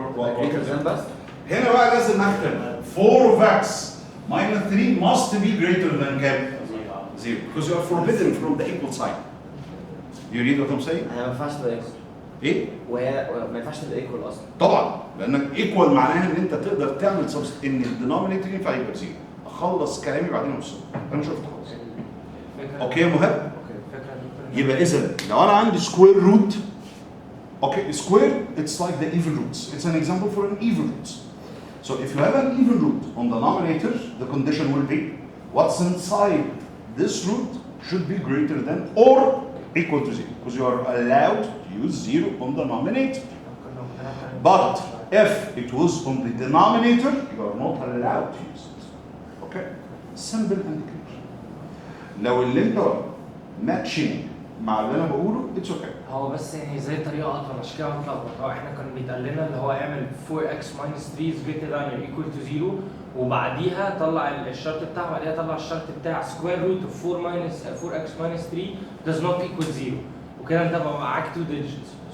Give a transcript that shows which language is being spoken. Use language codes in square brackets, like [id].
[en] greater than بس. [ar] هنا بقى لازم اكتب [en] 4 of x minus 3 must be greater than كام؟ 0 because you are forbidden from the equal sign. You read what I'm saying? [ar] هي ما ينفعش تبقى equal. ايه؟ وهي ما ينفعش تبقى equal اصلا. طبعا لانك ايكوال معناها ان انت تقدر تعمل ان الدينومينيتور ينفع يبقى بزيرو. اخلص كلامي بعدين اوصل. انا شفت خلاص. اوكي يا مهاب؟ يبقى اذا لو انا عندي سكوير روت [en] okay square it's like the even roots. It's an example for an even root. So if you have an even root on the denominator the condition will be what's inside this root should be greater than or equal to 0 because you are allowed to use 0 on the denominator. But if it was on the denominator, you are not allowed to use it. Okay? Simple and clear. [ar] لو اللي انت matching مع اللي انا بقوله [en] it's okay. [ar] هو بس يعني زي طريقه اطول عشان كده متلخبط. هو احنا كان بيتقال لنا اللي هو اعمل [en] 4x minus 3 is greater than or equal to 0 [ar] وبعديها طلع الشرط بتاعه، بعديها طلع الشرط بتاع [en] square root of 4x minus 3 does not equal 0 [ar] وكده انت بقى معاك 2 digits.